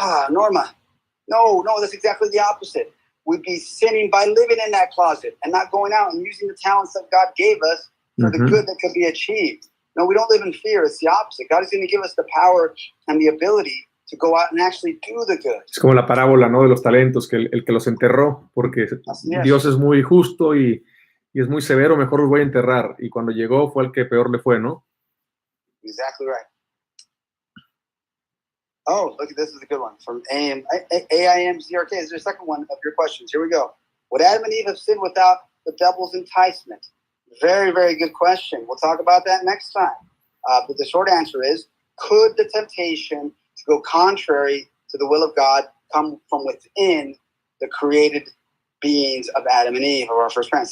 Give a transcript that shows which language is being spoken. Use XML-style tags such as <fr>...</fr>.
<en>Norma, no, that's exactly the opposite. We'd be sinning by living in that closet and not going out and using the talents that God gave us for the good that could be achieved. No, we don't live in fear. It's the opposite. God is going to give us the power and the ability to go out and actually do the good.</en> <es>Es como la parábola, ¿no? De los talentos, que el que los enterró, porque Dios es muy justo y es muy severo, mejor los voy a enterrar. Y cuando llegó fue el que peor le fue, ¿no?</es> <en>Exactly right. Oh, look, this is a good one from AIMZRK. Is there a second one of your questions? Here we go. Would Adam and Eve have sinned without the devil's enticement? Very, very good question. We'll talk about that next time. But the short answer is, could the temptation to go contrary to the will of God come from within the created beings of Adam and Eve, of our first parents?</en>